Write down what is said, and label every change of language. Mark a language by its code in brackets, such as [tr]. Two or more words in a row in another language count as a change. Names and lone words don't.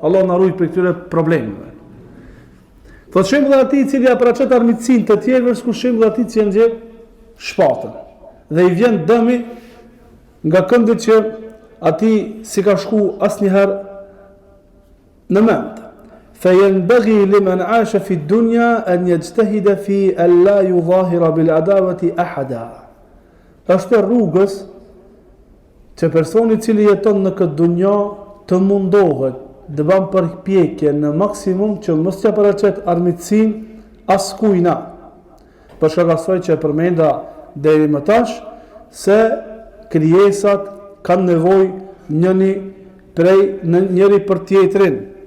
[sq] Allah na ruaj prej këtyre problemeve. Thotë shembulli I atij I cili paraqet armiqsinë të tjerëve është shembulli I atij që nxjerr shpatën. Dhe I vjen dëmi nga këndit që ati si ka shku asnjëherë në mend. [ar] فَيَنْبَغِي لِمَنْ عَاشَ فِي الدُّنْيَا أَنْ يَجْتَهِدَ فِي أَلَّا يُظَاهِرَ بِالْعَدَاوَةِ أَحَدًا. [sq] Është rrugës që personi I cili jeton në këtë dunja të mundohet dhe ban përpjekje në maksimum që mos t'ia paraqet armiqsinë askujna. Për shkak asaj që e përmenda deri më tash se krijesat kanë nevojë njëri për tjetrin.